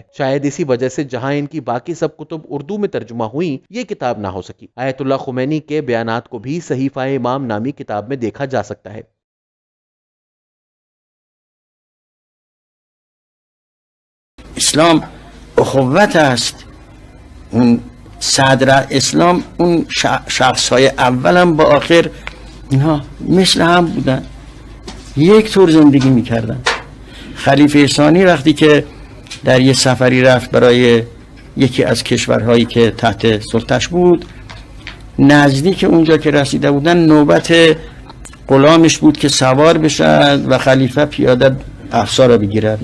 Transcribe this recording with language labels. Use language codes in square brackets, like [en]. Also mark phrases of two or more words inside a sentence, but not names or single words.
[hi] शायद इसी वजह से जहां इनकी बाकी सब कुतुब उर्दू में तर्जुमा हुई, ये किताब ना हो सकी। आयतुल्लाह खुमैनी के बयानात को भी सहीफा इमाम नामी किताब में देखा जा सकता है। [fa] اسلام اخوت است. اون صدر اسلام اون شخص های اول هم با آخر اینها مثل هم بودن، یک طور زندگی میکردن. خلیفه ثانی وقتی که در یه سفری رفت برای یکی از کشورهایی که تحت سلطش بود، نزدیک اونجا که رسیده بودن نوبت غلامش بود که سوار بشد و خلیفه پیاده افسار را بگیرد.